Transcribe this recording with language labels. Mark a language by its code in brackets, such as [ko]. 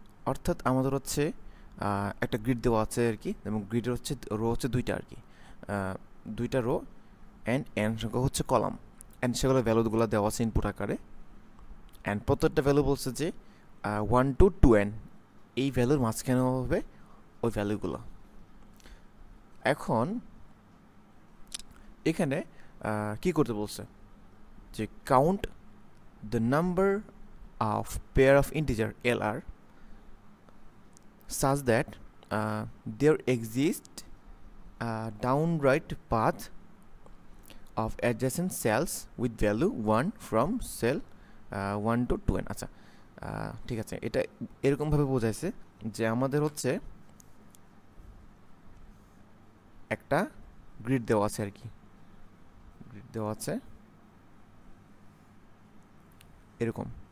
[bn] অর্থাৎ আমাদের হচ্ছে একটা গ্রিড দেওয়া আছে আর কি, এবং গ্রিডের হচ্ছে রো হচ্ছে 2টা আর কি, 2টা রো অ্যান্ড n সংখ্যা হচ্ছে কলাম, অ্যান্ড সেগুলো ভ্যালুগুলো দেওয়া আছে ইনপুট আকারে। অ্যান্ড প্রত্যেকটা ভ্যালু বলছে যে 1 to 2n, এই ভ্যালুর মাঝখানে হবে ওই ভ্যালুগুলো। এখন এখানে কি করতে বলছে যে [en] Count the number of pair of integer LR such that there exists a downright path of adjacent cells with value 1 from cell 1 to 2n। [bn] আচ্ছা, ঠিক আছে, এটা এরকমভাবে বোঝাইছে যে আমাদের হচ্ছে একটা গ্রিড দেওয়া আছে আর কি, গ্রিড দেওয়া আছে এরকম,